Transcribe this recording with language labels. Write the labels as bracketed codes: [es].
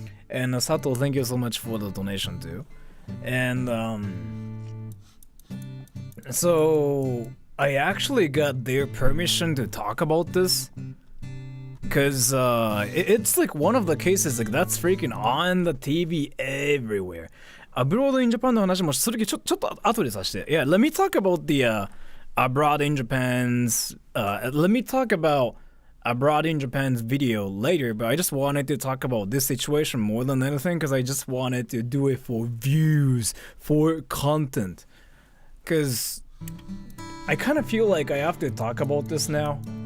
[en] And Sato, thank you so much for the donation too. And so I actually got their permission to talk about this. Cause it's like one of the cases like that's freaking on the TV everywhere. [ja] Abroad in Japan の話もするけどちょっと後でさせて。 [en] Yeah, let me talk about the abroad in Japan's. Let me talk about abroad in Japan's video later. But I just wanted to talk about this situation more than anything because I just wanted to do it for views, for content. Cause I kind of feel like I have to talk about this now.